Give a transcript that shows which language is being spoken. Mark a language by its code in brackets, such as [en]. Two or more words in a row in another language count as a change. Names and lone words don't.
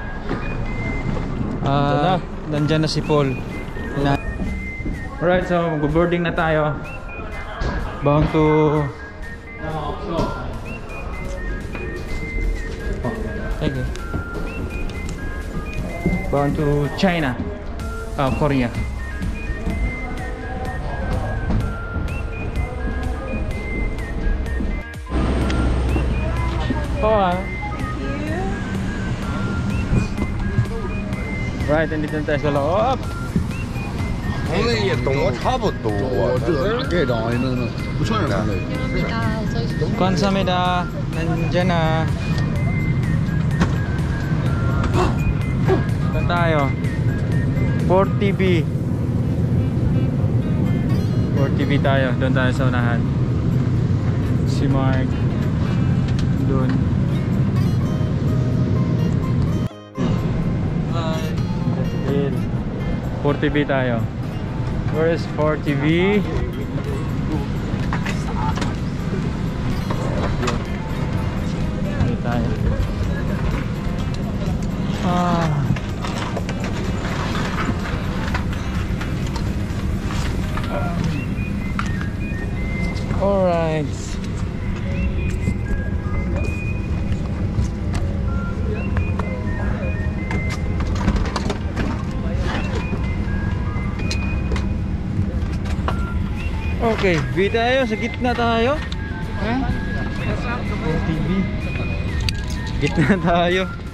[tl] Nandyan na si Paul. Alright, so mag-boarding na tayo. [en] Bound to... Thank you. Bound to China. Korea. Right, [tl] nandito na tayo sa loob. [zh] 差不多，这这种不算什么的。 [tl] Konsamida, nandyan na. Saan tayo? 40B. 40B tayo, doon tayo sa unahan. Si Mark doon. 40B tayo. [en] Where is 40B? Tayo. All right. [tl] Okay, B tayo, sa gitna tayo. TV. Gitna tayo.